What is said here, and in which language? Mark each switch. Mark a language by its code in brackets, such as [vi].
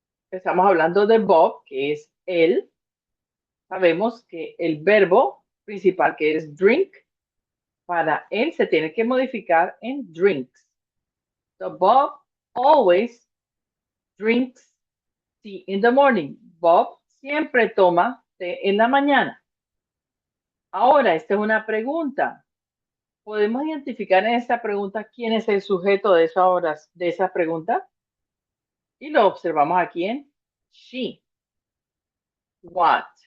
[es] Estamos hablando de Bob, que es él. Sabemos que el verbo principal, que es drink, para él se tiene que modificar en drinks. [en] So Bob always drinks tea in the morning. [es] Bob siempre toma té en la mañana. Ahora, esta es una pregunta. ¿Podemos identificar en esta pregunta quién es el sujeto de esa pregunta? Y lo observamos aquí en she. What?